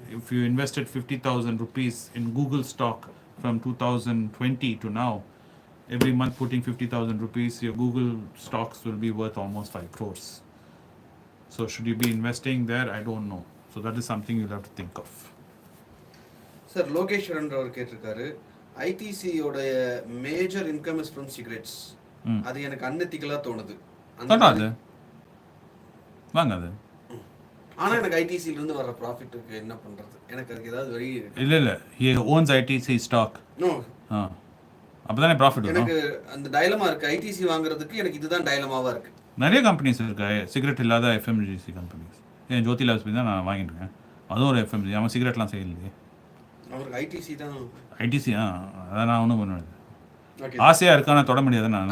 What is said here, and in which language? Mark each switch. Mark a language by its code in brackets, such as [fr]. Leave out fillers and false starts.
[en] If you invested 50,000 rupees in Google stock from 2020 to now, every month putting 50,000 rupees, your Google stocks will be worth almost 5 crores. So should you be investing there? I don't know. So that is something you'll have to think of. Sir, [ta] லோகேஸ்வரன்றவர் கேட்டிருக்காரு, [en] ஐடிசியோட major income is from cigarettes. [ta] அது எனக்கு அன்எத்திக்கலா தோணுது. அது வாங்க அது. ஆனா எனக்கு ஐடிசில இருந்து வர ப்ராஃபிட்டுக்கு என்ன பண்றது? எனக்கு அதுக்கு ஏதாவது வழி இருக்கு? இல்ல [en] he owns ITC stock. No. [ta] அப்பதானே ப்ராஃபிட் வரும். எனக்கு அந்த டைலமா இருக்கு. ஐடிசி வாங்குறதுக்கு எனக்கு இதுதான் டைலமாவா இருக்கு. நிறைய கம்பெனிஸ் இருக்கு சிகரெட் இல்லாத எஃப்எம்ஜிசி கம்பெனிஸ். ஏன் ஜோதி லாப்ஸ் தான் நான் வாங்கியிருக்கேன். அதுவும் ஒரு எஃப்எம்ஜி. அவன் சிகரெட்லாம் செய்யலையே. அவருக்கு ஐடிசி தான். ஐடிசி அதான் நான் ஒன்றும் பண்ணுவேன். ஆசையாக இருக்கான தொட முடியாது. நான்